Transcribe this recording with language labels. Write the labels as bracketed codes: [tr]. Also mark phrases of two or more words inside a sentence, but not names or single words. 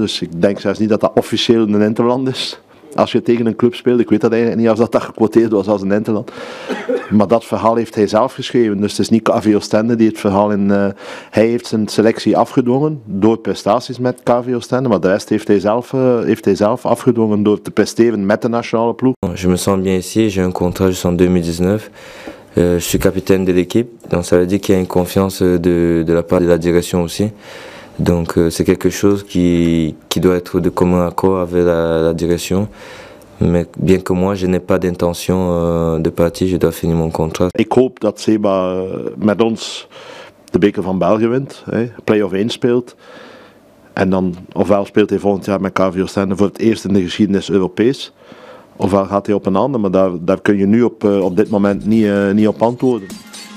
[nl] Dus ik denk zelfs niet dat dat officieel een interland is. Als je tegen een club speelt, ik weet dat eigenlijk niet als dat gequoteerd was als een interland. Maar dat verhaal heeft hij zelf geschreven. Dus het is niet KV Oostende die het verhaal hij heeft zijn selectie afgedwongen door prestaties met KV Oostende. Maar de rest heeft hij zelf afgedwongen door te presteren met de nationale ploeg. [fr] Je me sens bien ici, j'ai un contrat jusqu'en 2019. Je suis capitaine de l'équipe, donc ça veut dire qu'il y a une confiance de la part de la direction aussi. Donc c'est quelque chose qui doit être de commun accord avec la direction. Mais bien que moi, je n'ai pas d'intention de partir, je dois finir mon contrat. [nl] Ik hoop dat Seba met ons de beker van België wint, play-off 1 speelt. En dan ofwel speelt hij volgend jaar met KV Oostende voor het eerst in de geschiedenis Europees. Ofwel gaat hij op een ander, maar daar kun je nu op dit moment niet op antwoorden.